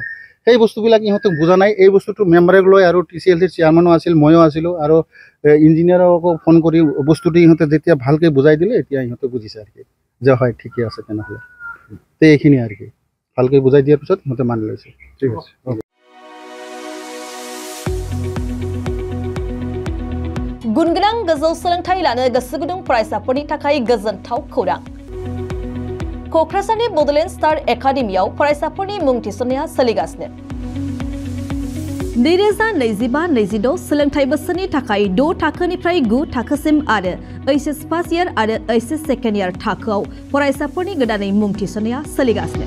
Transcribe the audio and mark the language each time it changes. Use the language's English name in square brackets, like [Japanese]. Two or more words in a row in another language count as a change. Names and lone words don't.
[Assamese] সেই বস্তুবিলাক ইহঁতক বুজা নাই। এই বস্তুটো মেম্বাৰক লৈ আৰু TCLCৰ চেয়াৰমেনো আছিল, ময়ো আছিলোঁ, আৰু ইঞ্জিনিয়াৰকো ফোন কৰি বস্তুটো ইহঁতে যেতিয়া ভালকৈ বুজাই দিলে এতিয়া ইহঁতে বুজিছে আৰু কি যে হয় ঠিকে আছে তেনেহ'লে। তো এইখিনি আৰু কি ভালকৈ বুজাই দিয়াৰ পিছত ইহঁতে মানি লৈছে। ঠিক আছে। [Bodo] गुनगोनां गोजौ सोलोंथाइ लानो गोसो गुदुं फरायसाफोरनि थाखाय गोजोनथाव खौरां। क'क्राझारनि बड'लेण्ड स्टार एकाडेमियाव फरायसाफोरनि मुं थिसननाया सोलिगासिनो। 2025-26 सोलोंथाइ बोसोरनि थाखाय 6 थाखोनिफ्राय 9 थाखोसिम आरो HS [English] first year [Bodo] आरो HS [English] second year [Bodo] थाखोआव फरायसाफोरनि गोदानै मुं थिसननाया सोलिगासिनो।